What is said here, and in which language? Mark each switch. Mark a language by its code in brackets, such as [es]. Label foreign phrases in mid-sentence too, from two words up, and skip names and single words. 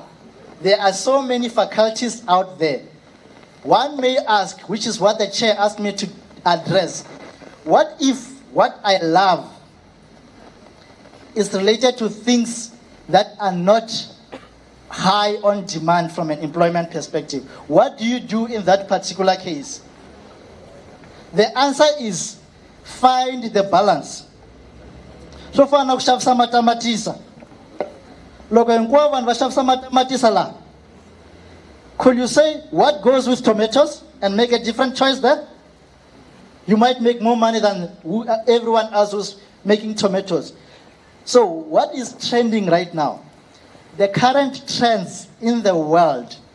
[en] There are so many faculties out there. One may ask, which is what the chair asked me to address, what if what I love is related to things that are not high on demand from an employment perspective? What do you do in that particular case? The answer is find the balance. So far now, [ts] kuxavisa matamatisa. Loko hinkwavo vanhu va xavisa matamatisa la. [en] Could you say what goes with tomatoes and make a different choice there? You might make more money than everyone else who's making tomatoes. So what is trending right now? The current trends in the world.